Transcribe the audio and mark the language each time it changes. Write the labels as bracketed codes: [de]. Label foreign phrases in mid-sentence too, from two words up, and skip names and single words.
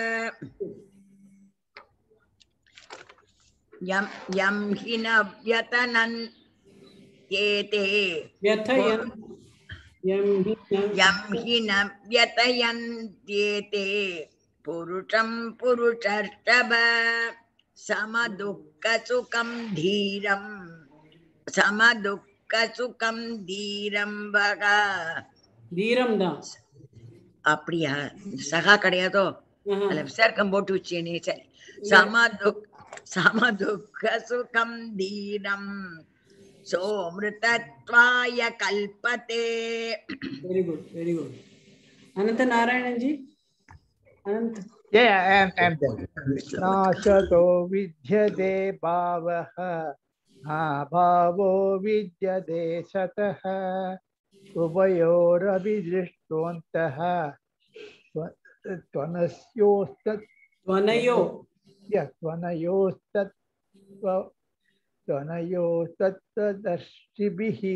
[sa] यं हि न व्यतनन्त्येते पुरुषं पुरुषर्षभ समदुःखसुखं धीरं वगा [ta] தீரம் தான். அப்படியா? சகா கிடையாதோ? அல்ல விசர்க்கம் போட்டு வச்சேனே. சரி. [sa] समदुःख सुखं धीरं सोऽमृतत्वाय कल्पते. [en] Very good, very good. Ananta Narayanan ji. Anant. Yeah, I'm there. [sa] नाशतो विद्यते भावः भावो विद्यते सतः उभयोरपि दृष्टोऽन्तः त्वनयोस्तत्त्वदर्शिभिः